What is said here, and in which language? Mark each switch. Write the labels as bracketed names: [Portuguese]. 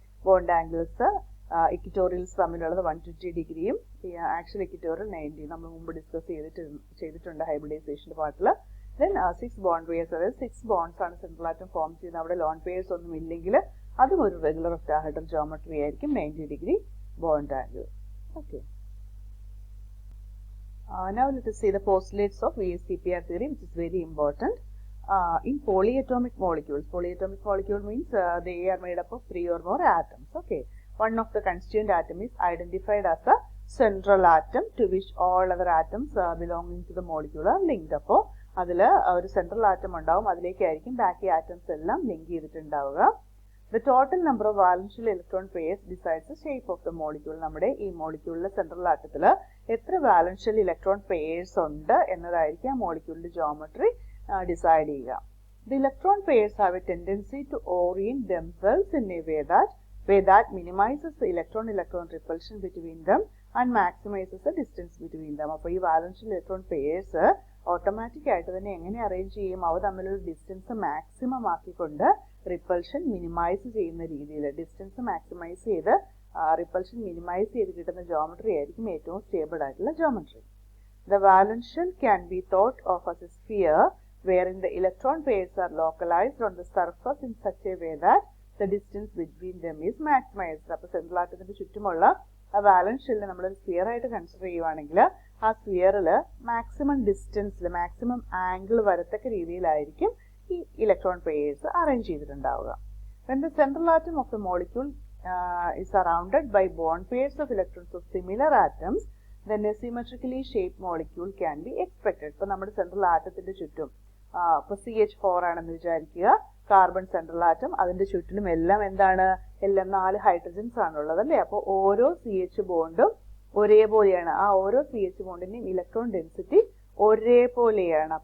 [Malayalam] Bond angles ഇക്വിറ്റോറിയൽസ് തമ്മിലുള്ളത് 120 ഡിഗ്രിയും actual equatorial 90. നമ്മൾ മുമ്പ് ഡിസ്കസ് ചെയ്തിട്ടുണ്ട് ഹൈബ്രിഡൈസേഷൻ്റെ പാർട്ടിൽ. ദെൻ 6 ബോണ്ട് പെയേഴ്സ്, അതായത് 6 ബോണ്ട്സ് ആണ് സെൻട്രൽ ആറ്റം ഫോം ചെയ്യുന്നത്. അവിടെ ലോൺ പെയേഴ്സ് ഒന്നും ഇല്ലെങ്കിൽ അതും ഒരു റെഗുലർ ഒക്ടാഹെഡ്രൽ ജോമെട്രി ആയിരിക്കും. 90 degree bond angle. Okay. [English] Now let us see the postulates of VSEPR theory, which is very important. In polyatomic molecule means they are made up of 3 or more atoms. Okay. One of the constituent atom is identified as a central atom to which all other atoms belonging to the molecule are linked. [Malayalam] അപ്പോൾ അതിൽ ഒരു central atom ഉണ്ടാവും, അതിലേക്കായിരിക്കും ബാക്കി atoms എല്ലാം link ചെയ്തിട്ടുണ്ടാവുക. [English] The total number of valential electron pairs decides the shape of the molecule. [Malayalam] നമ്മുടെ ഈ മോളിക്യൂളിലെ central ആറ്റത്തിൽ എത്ര valence shell electron pairs ഉണ്ട് എന്നതായിരിക്കും ആ മോളിക്യൂളിന്റെ ജോമെട്രി ഡിസൈഡ് ചെയ്യുക. [English] The electron pairs have a tendency to orient themselves in a way that minimizes the electron-electron repulsion between them and maximizes the distance between them. [Malayalam] അപ്പോൾ ഈ valence shell electron pairs automatic ആയിട്ട് തന്നെ എങ്ങനെ arrange ചെയ്യും? അവ തമ്മിലുള്ള distance maximum ആക്കിക്കൊണ്ട് repulsion minimise ചെയ്യുന്ന രീതിയിൽ ഡിസ്റ്റൻസ് മാക്സിമൈസ് ചെയ്ത് റിപ്പൾഷൻ മിനിമൈസ് ചെയ്ത് കിട്ടുന്ന ജോമെട്രി ആയിരിക്കും ഏറ്റവും സ്റ്റേബിൾ ആയിട്ടുള്ള geometry. [English] The valence shell can be thought of as a sphere wherein the electron pairs are localized on the surface in such a way that the distance between them is maximized. [Malayalam] അപ്പോൾ central ആറ്റത്തിന്റെ ചുറ്റുമുള്ള ആ വാലൻസ് ഷെല്ലിനെ നമ്മളൊരു sphere ആയിട്ട് consider ചെയ്യുവാണെങ്കിൽ ആ സ്ഫിയറിൽ maximum ഡിസ്റ്റൻസിൽ maximum angle വരത്തക്ക രീതിയിലായിരിക്കും ഈ electron pairs arrange ചെയ്തിട്ടുണ്ടാവുക. [English] When the central atom of the molecule is surrounded by bond pairs of electrons of similar atoms, then a symmetrically shaped molecule can be expected. [Malayalam] ഇപ്പോൾ നമ്മുടെ central ആറ്റത്തിന്റെ ചുറ്റും ഇപ്പോൾ CH4 ആണെന്ന് വിചാരിക്കുക, carbon central atom, അതിന്റെ ചുറ്റിലും എല്ലാം എന്താണ്? എല്ലാം 4 ഹൈഡ്രജൻസ് ആണുള്ളത് അല്ലേ? അപ്പോൾ ഓരോ CH ബോണ്ടും ഒരേപോലെയാണ്. ആ ഓരോ CH ബോണ്ടിന്റെയും ഇലക്ട്രോൺ ഡെൻസിറ്റി ഒരേപോലെയാണ്.